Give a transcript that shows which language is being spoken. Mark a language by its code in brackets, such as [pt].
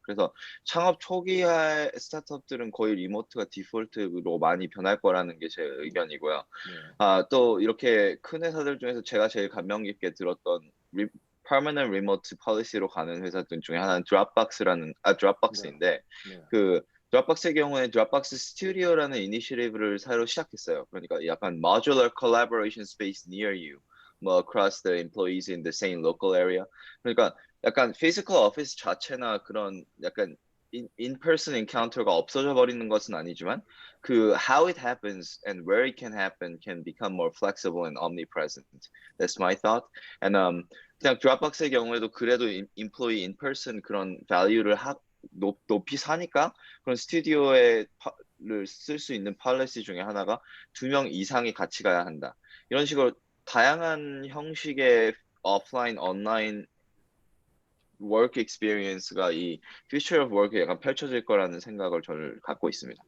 [ko] 그래서 창업 초기의 스타트업들은 거의 리모트가 디폴트로 많이 변할 거라는 게 제 의견이고요. 또 이렇게 큰 회사들 중에서 제가 제일 감명 깊게 들었던 [en] permanent remote policy [ko] 로 가는 회사들 중에 하나는 드롭박스인데 드롭박스의 경우에 드롭박스 스튜디오라는 이니셔티브를 새로 시작했어요. 그러니까 약간 [en] modular collaboration space near you, [ko] 뭐 [en] across the employees in the same local area. [ko] 그러니까 약간 physical office 자체나 그런 약간 in-person encounter가 없어져 버리는 것은 아니지만 [en] how it happens and where it can happen can become more flexible and omnipresent. That's my thought. [ko] And 그냥 드롭박스의 경우에도 그래도 employee in-person 그런 value를 높이 사니까 그런 스튜디오를 쓸 수 있는 policy 중에 하나가 2명 이상이 같이 가야 한다. 이런 식으로 다양한 형식의 오프라인, 온라인 work experience가 이 future of work에 약간 펼쳐질 거라는 생각을 저는 갖고 있습니다.